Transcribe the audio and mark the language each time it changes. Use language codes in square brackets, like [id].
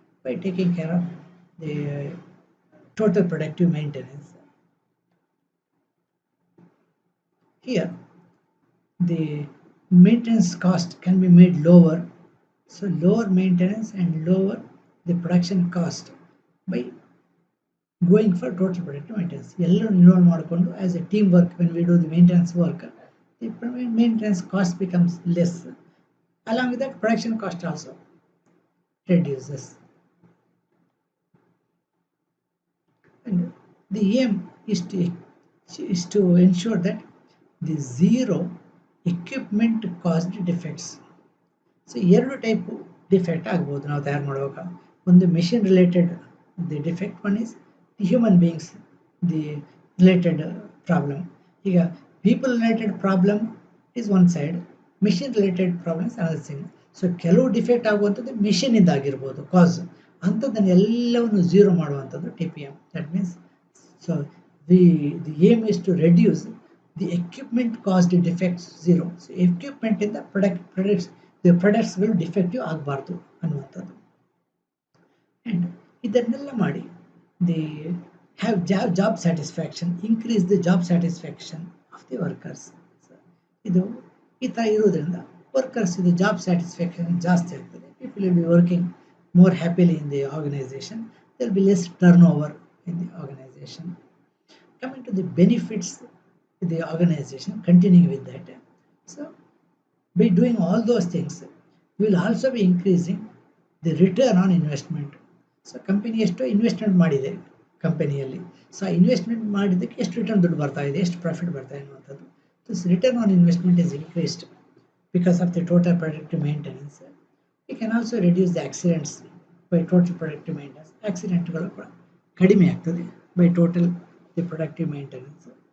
[en] by taking care of the total productive maintenance. Here, the maintenance cost can be made lower, so lower maintenance and lower the production cost by going for total productive maintenance. [kn] ಎಲ್ಲರೂ involve ಮಾಡಿಕೊಂಡು [en] As a team work when we do the maintenance work the maintenance cost becomes less. Along with that, production cost also reduces. And the aim is to ensure that the zero equipment caused defects. [kn] So ಎರಡು type defect ಆಗ್ಬೋದು ನಾವು ತಯಾರು ಮಾಡುವಾಗ. ಒಂದು machine related the defect, [en] One is the human beings the related problem. ಈಗ people related problem is one side, machine related problems another thing. [kn] So ಕೆಲವು defect ಆಗುವಂಥದ್ದು ಮಿಷಿನಿಂದ ಆಗಿರ್ಬೋದು ಕಾಸ್, ಅಂಥದ್ದನ್ನು ಎಲ್ಲವನ್ನು ಝೀರೋ ಮಾಡುವಂಥದ್ದು TPM. [en] That means so the aim is to reduce the equipment caused defects zero. [kn] So ಎಕ್ವಿಪ್ಮೆಂಟಿಂದ ಪ್ರಾಡಕ್ಟ್ಸ್ಗಳು defective ಆಗಬಾರ್ದು ಅನ್ನುವಂಥದ್ದು. [en] and [kn] ಇದನ್ನೆಲ್ಲ ಮಾಡಿ [en] The have job satisfaction, increase the job satisfaction of the workers. [kn] ಇದು ಈ ಥರ ಇರೋದ್ರಿಂದ ವರ್ಕರ್ಸ್ ಇದು ಜಾಬ್ ಸ್ಯಾಟಿಸ್ಫ್ಯಾಕ್ಷನ್ ಜಾಸ್ತಿ ಆಗ್ತದೆ. [en] People will be working more happily in the organization. There will be less turnover in the organization. Coming to the benefits of the organization, continuing with that. So, by doing all those things, we will also be increasing the return on investment. [kn] So, company ಎಷ್ಟು investment ಮಾಡಿದೆ ಕಂಪನಿಯಲ್ಲಿ, so investment ಮಾಡಿದ್ದಕ್ಕೆ ಎಷ್ಟು return ದುಡ್ಡು ಬರ್ತಾ ಇದೆ, ಎಷ್ಟು profit ಬರ್ತಾ ಇದೆ ಅನ್ನುವಂಥದ್ದು. [en] This return on investment is increased because of the total productive maintenance. We can also reduce the accidents by total productive maintenance. [kn] ಆಕ್ಸಿಡೆಂಟ್ಗಳು ಕೂಡ ಕಡಿಮೆ ಆಗ್ತದೆ [en] By total the productive maintenance.